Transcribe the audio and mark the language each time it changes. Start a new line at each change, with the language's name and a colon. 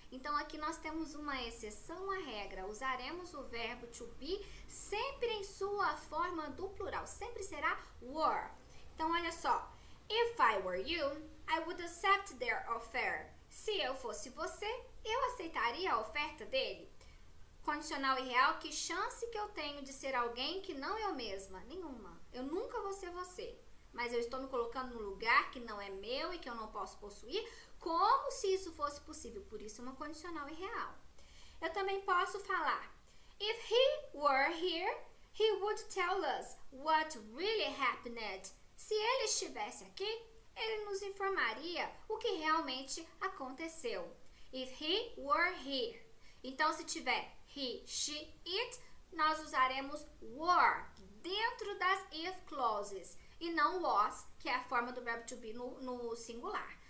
Portuguese: Então, aqui nós temos uma exceção à regra. Usaremos o verbo to be sempre em sua forma do plural. Sempre será were. Então, olha só.
English: If I were you, I would accept their offer.
Portuguese: Se eu fosse você, eu aceitaria a oferta dele. Condicional e real, que chance que eu tenho de ser alguém que não eu mesma? Nenhuma. Eu nunca vou ser você. Mas eu estou me colocando num lugar que não é meu e que eu não posso possuir, como se isso fosse possível. Por isso, uma condicional e real. Eu também posso falar,
English: if he were here, he would tell us what really happened.
Portuguese: Se ele estivesse aqui, ele nos informaria o que realmente aconteceu.
English: If he were here.
Portuguese: Então, se tiver he, she, it, nós usaremos were dentro das if clauses e não was, que é a forma do verbo to be no singular.